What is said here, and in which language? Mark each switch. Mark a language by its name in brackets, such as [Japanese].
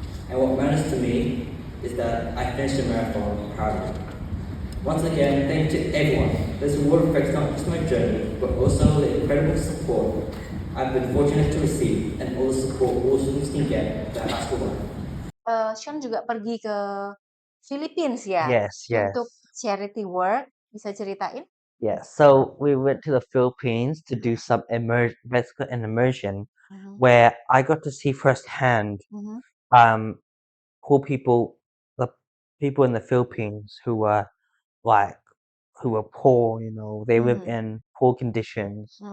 [English] And what matters to me is that I finished the marathon proudly. Once again, thank you to everyone. This award reflects not just my journey, but also the incredible support I've been fortunate to receive and all the support all students can get at high school life. [Indonesian] Sean juga pergi ke Philippines ya? [English] Yes, yes. [Indonesian] Untuk charity work. Bisa ceritain? [English] Yeah, so we went to the Philippines to do some basically an immersion where I got to see firsthand poor people, the people in the Philippines who were poor, they live in poor conditions.